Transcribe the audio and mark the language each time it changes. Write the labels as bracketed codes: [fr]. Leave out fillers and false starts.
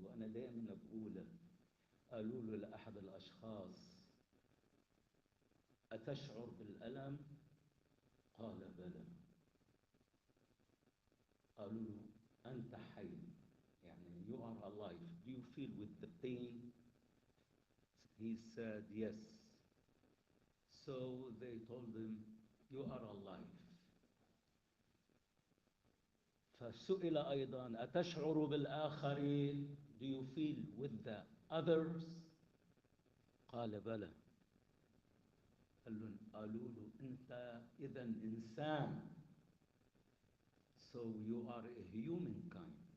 [ar] وأنا دائما بقولها. قالوا له لأحد الأشخاص: أتشعر بالألم؟ قال: بلى. قالوا له: أنت حي، يعني [en] you are alive. Do you feel with the pain? He said yes. So they told him, you are alive. [ar] فسئل أيضا: أتشعر بالآخرين؟ [en] Do you feel with the others؟ [ar] قال: بلى. قالوا له: أنت إذا إنسان. [en] So you are a humankind.